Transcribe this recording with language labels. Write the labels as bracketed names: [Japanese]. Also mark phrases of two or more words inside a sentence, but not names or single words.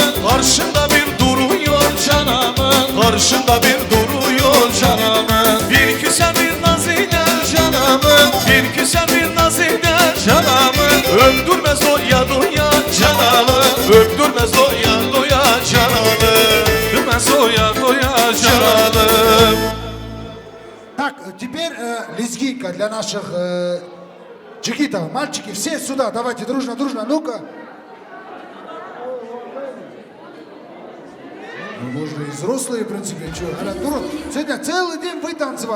[Turkish] Karşında bir duruyor canamı, karşında bir duruyor canamı. Bir güzel bir naz eder canamı, bir güzel bir naz eder canamı. Öptürmez doya doya canamı, öptürmez doya doya canamı. Öptürmez doya doya canamı. [Russian] Так, теперь лезгинка для наших джигитов. Мальчики, все сюда, давайте дружно, дружно, ну-ка. Ну, можно и взрослые, в принципе, чего. Сегодня целый день вы танцевали.